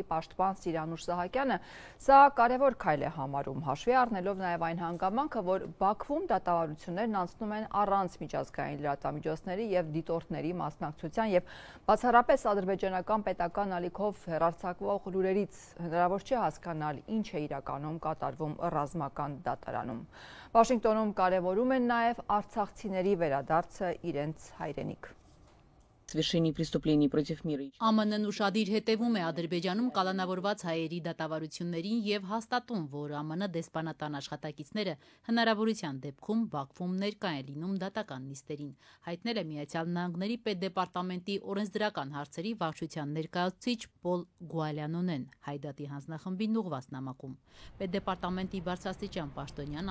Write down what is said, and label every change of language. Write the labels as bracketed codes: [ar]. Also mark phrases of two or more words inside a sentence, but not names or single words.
[hy] պաշտպան Սիրանուշ Սահակյանը սա կարևոր քայլ է համարում, հաշվի առնելով նաև այն հանգամանքը, որ Բաքվում դատավարություններն անցնում են առանց միջազգային լրատվամիջոցների եւ դիտորդների մասնակցության եւ բացառապես ադրբեջանական պետական ալիքով հեռարձակվող լուրերից հնարավոր չէ հասկանալ ինչ է իրականում կատարվում ռազմական դատարանում։ Վաշինգտոնում կարևորում են նաև արցախցիների վերադարձը իրենց հայրենիք։ [ru] Совершений преступлений против мира. [hy] ԱՄՆ-ն ուշադիր հետևում է Ադրբեջանում կալանավորված հայերի դատավարություններին եւ հաստատում, որ ԱՄՆ դեսպանատան աշխատակիցները հնարավորության դեպքում Բաքվում ներկա են լինում դատական նիստերին, հայտնել է Միացյալ Նահանգների պետդեպարտամենտի օրենսդրական հարցերի վարչության ներկայացուցիչ Պոլ Գուալյանոնեն հայդատի հանձնախմբին ուղղված նամակում։ Պետդեպարտամենտի բարձրաստիճան պաշտոնյան